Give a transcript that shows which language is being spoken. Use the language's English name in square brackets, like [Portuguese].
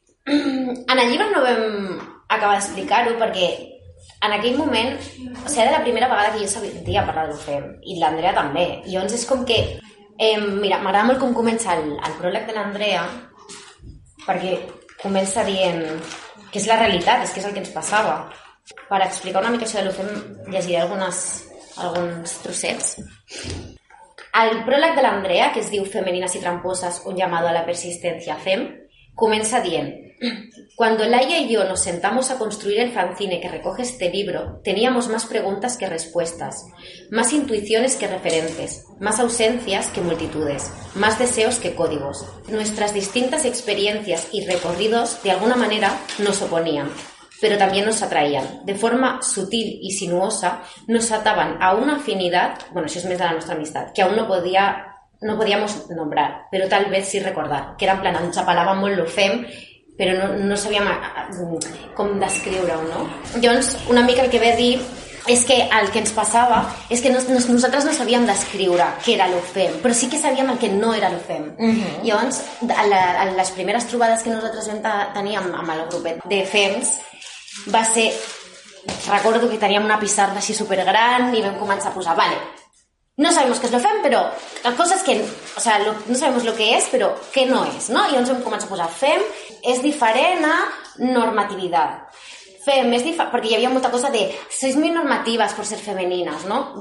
[Catalan] En el llibre no vam acabar d'explicar-ho perquè en aquell moment, o sigui, era la primera vegada que jo sabia parlar de lo FEM, i l'Andrea també. I llavors és com que, mira, m'agrada molt com comença el pròleg de l'Andrea, perquè comença dient que és la realitat, és que és el que ens passava. Per explicar una mica això de l'UFEM, llegiré alguns trossets. El pròleg de l'Andrea, que es diu [Spanish] Femenines y tramposas, un llamado a la persistencia FEM, [Catalan] comença dient: [Spanish] cuando Laia y yo nos sentamos a construir el fanzine que recoge este libro, teníamos más preguntas que respuestas, más intuiciones que referentes, más ausencias que multitudes, más deseos que códigos. Nuestras distintas experiencias y recorridos, de alguna manera, nos oponían, pero también nos atraían. De forma sutil y sinuosa, nos ataban a una afinidad, bueno, eso es más de la nuestra amistad, que aún no podíamos nombrar, pero tal vez sí recordar, que era en plan, nos apalábamos lo FEM, [Catalan] però no sabíem com descriure-ho, [Spanish] no? [Catalan] Llavors, una mica el que ve a dir és que el que ens passava és que nosaltres no sabíem descriure què era l'UFEM, però sí que sabíem el que no era l'UFEM. Uh-huh. Llavors, a les primeres trobades que nosaltres vam tenir amb el grupet de FEMs va ser... Recordo que teníem una pissarra així supergran i vam començar a posar, [Spanish] vale, no sabemos qué es lo FEM, pero la cosa es que, o sea, no sabemos lo que es, pero qué no es, ¿no? Y entonces comienza a posar FEM, es diferente a normatividad. FEM es diferente, porque ya había mucha cosa de, sois muy normativas por ser femeninas, ¿no?